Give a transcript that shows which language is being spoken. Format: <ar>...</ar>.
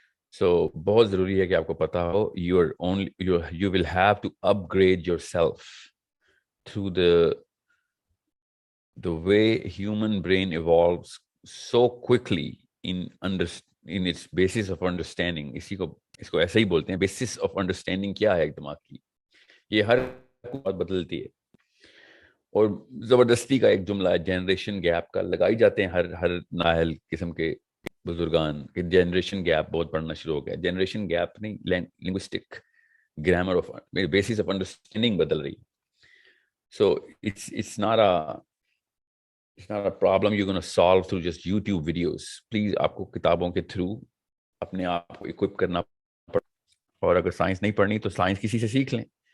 <en>So</en> <hi>बहुत ज़रूरी है कि आपको पता हो</hi> <en>you will have to upgrade yourself through the way human brain evolves so quickly in its basis of understanding.</en> <hi>इसको ऐसे ही बोलते हैं, basis of understanding क्या है दिमाग की, ये हर बात बदलती है. और जबरदस्ती का एक जुमला है जनरेशन गैप का, लगाई जाते हैं हर नाहल किस्म के बुजुर्गान कि जनरेशन गैप बहुत बढ़ना शुरू हो गया. जनरेशन गैप नहीं,</hi> <en>linguistic grammar of basis of understanding</en> <hi>बदल रही है.</hi> <en>So it's not a problem you're going to solve through just YouTube videos.</en> <hi>Please आपको किताबों के थ्रू अपने आप को इक्विप करना पड़े. और अगर साइंस नहीं पढ़नी तो साइंस किसी से सीख लें.</hi>